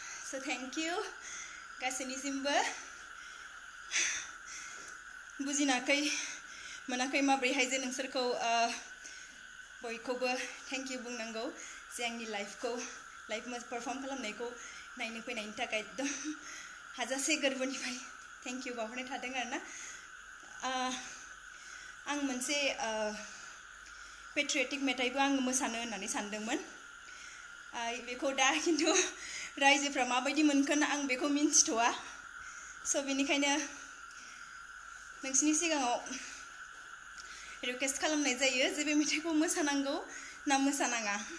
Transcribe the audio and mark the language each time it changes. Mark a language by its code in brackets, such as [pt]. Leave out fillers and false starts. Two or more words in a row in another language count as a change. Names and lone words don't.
[en] So thank you [brx] गासैनिसिमबो बुजिनाखै मोनाखै माब्रैहाय जे नोंसोरखौ बयखौबो [en] thank you [brx] बुंनांगौ जे आंनि [en] life perform [brx] खालामनायखौ नायनो फैनायनि थाखाय एकदम हाजासे गोरबोनिफ्राय [en] thank you [brx] बावहरनाय थादों आरोना आं मोनसे पेट्रियटिक मेथाइबो आं मोसानो होननानै सानदोंमोन बेखौ दा खिन्थु रायजोफ्रा माबायदि मोनगोन आं बेखौ मिन्थिथ'आ स' बेनिखायनो नोंसिनि सिगाङाव रिक्वेस्ट खालामनाय जायो जे बे मेथाइखौ मोसानांगौ ना मोसानाङा